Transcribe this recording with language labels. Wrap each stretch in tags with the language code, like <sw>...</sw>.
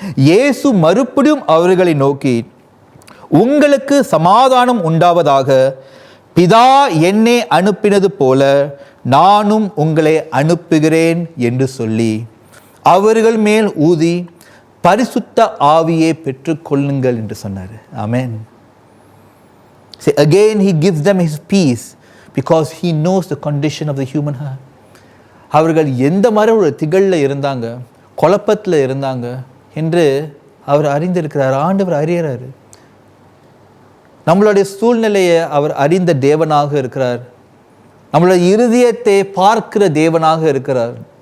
<ta>இயேசு மறுபடியும் அவர்களை நோக்கி, உங்களுக்கு சமாதானம் உண்டாவதாக, பிதா என்னை அனுப்பினது போல நானும் உங்களை அனுப்புகிறேன் என்று சொல்லி அவர்கள் மேல் ஊதி பரிசுத்த ஆவியை பெற்றுக்கொள்ளுங்கள் என்று சொன்னார். ஆமென்.</ta> <en>See, again he gives them his peace because he knows the condition of the human heart.</en> <ta>அவர்கள் எந்த மாதிரி ஒரு திகழில் இருந்தாங்க, குழப்பத்தில் இருந்தாங்க என்று அவர் அறிந்திருக்கிறார். ஆண்டவர் அறியறாரு. நம்மளுடைய சூழ்நிலையை அவர் அறிந்த தேவனாக இருக்கிறார். நம்மளுடைய இருதயத்தை பார்க்கிற தேவனாக இருக்கிறார்.</ta>